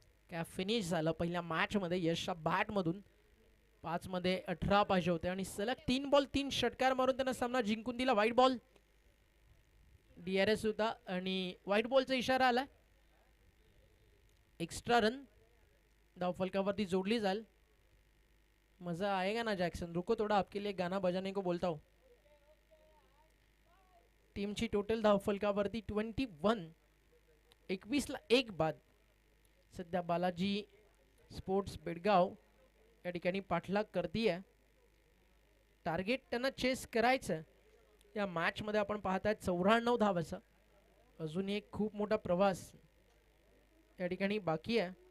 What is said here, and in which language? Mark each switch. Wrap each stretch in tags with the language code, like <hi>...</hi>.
<mr>काय फिनिश झालं पहिल्या मॅचमध्ये. यशच्या बॅटमधून 5 मध्ये 18 पाहिजे होते आणि सलग 3 बॉल 3 षटकार मारून त्यांना सामना जिंकून दिला. व्हाईट बॉल DRS होता आणि व्हाईट बॉलचा इशारा आला. एक्स्ट्रा रन धावफलकावरती जोडली जाईल.</mr> <hi>मजा आएगा ना जैक्सन, रुको थोड़ा आपके लिए गाना बजाने को बोलता हूँ.</hi> <mr>टीमची टोटल धावफलकावरती 21 21ला 1 बाद. सध्या बालाजी स्पोर्ट्स बेडगाव या ठिकाणी पाठलाग करतीये. टार्गेट त्यांना चेस करायचं या मॅच मध्ये. आपण पाहताय 94 धावाचा अजून एक खूप मोठा प्रवास या ठिकाणी बाकी आहे.</mr>